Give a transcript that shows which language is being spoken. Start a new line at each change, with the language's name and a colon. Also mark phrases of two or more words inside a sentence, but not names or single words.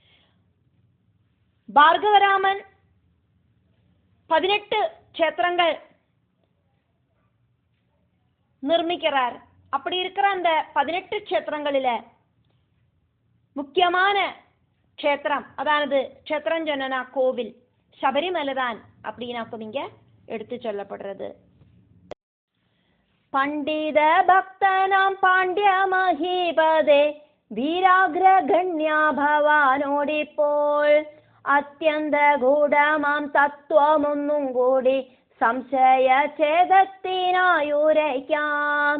Tamil: பார்கவராமன் 18 க்ஷேத்திரங்கள் நிர்மிக்கிறார். அப்படி இருக்கிற அந்த 18 க்ஷேத்திரங்களில முக்கியமான க்ஷேத்திரம் அதாவது க்ஷேத்திரம் சொன்னா கோவில் ശബരിമല தான் அப்படின்னாக்கும் இங்க எடுத்து சொல்லப்படுறது.
Malayalam: പണ്ഡിത ഭക്തനാം പാണ്ഡ്യ മഹീപദേ വീരാഗ്രഗണ്യ ഭവാനോടിപ്പോൾ അത്യന്ത ഗൂഢമാം തത്വമൊന്നും കൂടി സംശയഛേദത്തിനായുരയ്ക്കാം.